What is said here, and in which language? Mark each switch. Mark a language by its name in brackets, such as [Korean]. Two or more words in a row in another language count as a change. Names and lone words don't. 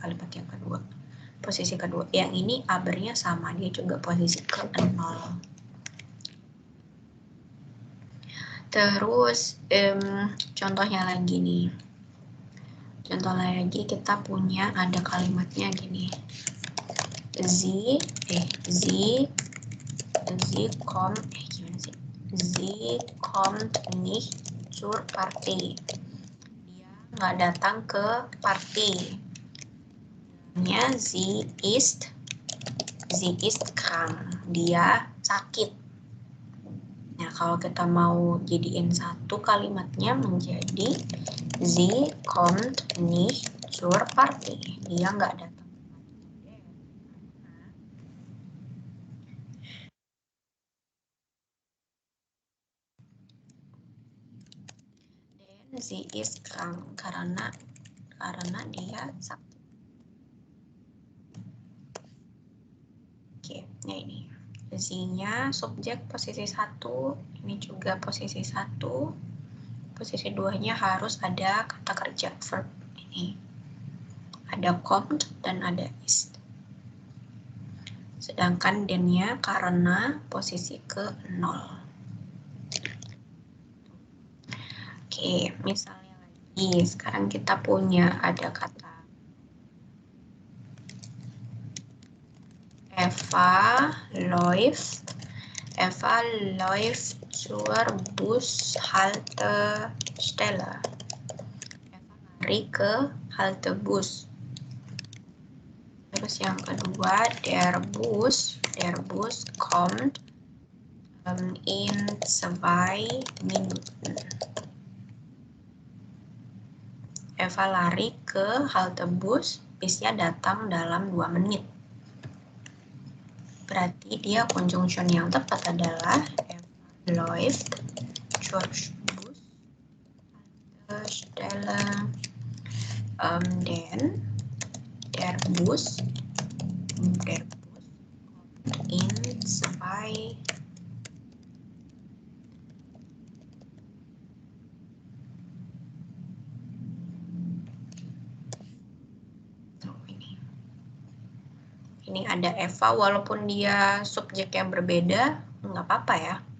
[Indonesian] Nih, kalimat yang kedua. posisi kedua. Yang ini aber-nya sama, dia juga posisi ke 0. Terus contohnya lagi nih. Contoh lagi kita punya ada kalimatnya gini. [German] Sie kommt nicht zur Party. [Indonesian] Dia nggak datang ke party. [German] Sie ist krank. [Indonesian] Dia sakit. Nah, kalau kita mau jadiin satu kalimatnya menjadi [German] Sie kommt nicht zur Party. [Indonesian] Dia nggak datang. [German] Sie ist krank [Indonesian] karena dia sakit. Oke, nah ini. Sie-nya subjek posisi 1, ini juga posisi 1. Posisi 2-nya harus ada kata kerja verb ini. Ada kommt dan ada ist. Sedangkan den-nya karena posisi ke 0. Oke, misalnya lagi, sekarang kita punya ada kata [German] Eva läuft zur Bushaltestelle. [Indonesian] Eva lari ke halte bus. Terus yang kedua, [German] der Bus kommt in 2 Minuten. [Indonesian] Eva lari ke halte bus, bisnya datang dalam 2 menit. Berarti dia conjunction yang tepat adalah [German] Eva läuft zur Bushaltestelle, den der Bus in 2 [Indonesian] ini ada Eva, walaupun dia subjek yang berbeda, nggak apa-apa ya.